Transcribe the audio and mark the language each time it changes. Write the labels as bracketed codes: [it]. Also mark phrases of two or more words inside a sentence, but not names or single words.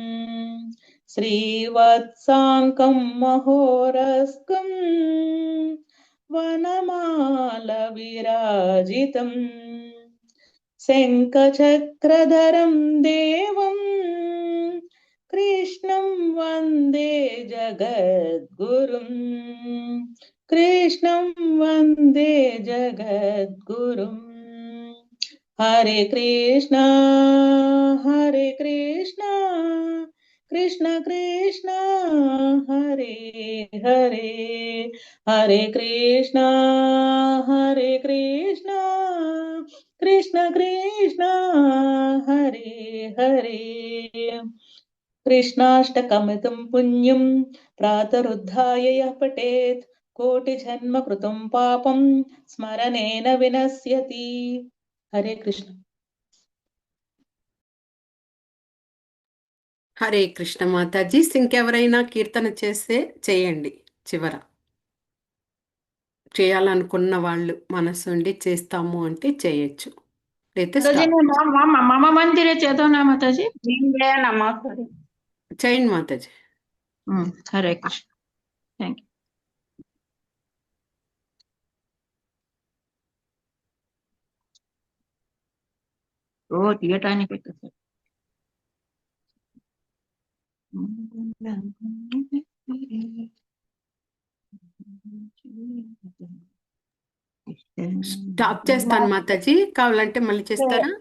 [sa] श्रीवत्साङ्कं महोरस्कम् वनमालविराजितम् शङ्खचक्रधरं देवं कृष्णं वन्दे जगद्गुरुम् कृष्णं वन्दे जगद्गुरुम् हरे कृष्ण कृष्ण कृष्ण हरे हरे हरे कृष्ण कृष्ण कृष्ण हरे हरे कृष्णाष्टकमितं पुण्यं प्रातरुद्धाय यः पठेत् कोटिजन्म कृतं पापं स्मरणेन विनश्यति. हरे कृष्ण. హరే కృష్ణ మాతాజీ. [te] ఇంకెవరైనా కీర్తన చేస్తే చేయండి. చివర చేయాలనుకున్న వాళ్ళు మనసుండి చేస్తాము అంటే చేయొచ్చు. అయితే माताजी मम मंदिरे चेतोना माताजी మాతాజీ. చేయండి మాతాజీ. [sa] हरे कृष्ण. [en] Thank you. [te] ఓ తీయటానికి పెట్టేసారు. స్టాప్ చేస్తాను మాతాజీ, కావాలంటే మళ్ళీ చేస్తారా?